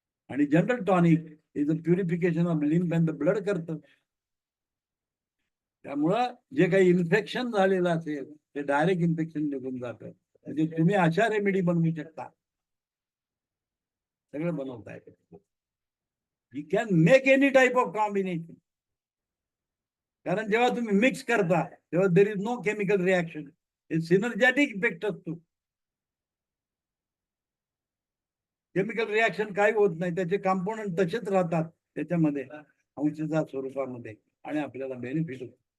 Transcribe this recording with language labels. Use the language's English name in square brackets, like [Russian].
[Marathi] आणि [English] general tonic is a purification of lymph and the blood [Marathi] करतं. त्यामुळं जे काही इन्फेक्शन झालेलं असेल ते डायरेक्ट इन्फेक्शन निघून जातं. म्हणजे तुम्ही अशा रेमेडी बनवू शकता, सगळं बनवता येतं. [English] You can make any type of combination. [Marathi] कारण जेव्हा तुम्ही मिक्स करता तेव्हा [English] there is no chemical reaction, [Marathi] हे सिनर्जॅटिक इफेक्ट असतो. केमिकल रिॲक्शन काही होत नाही, त्याचे कंपोनंट तसेच राहतात त्याच्यामध्ये अंशाच्या स्वरूपामध्ये आणि आपल्याला बेनिफिट होतो.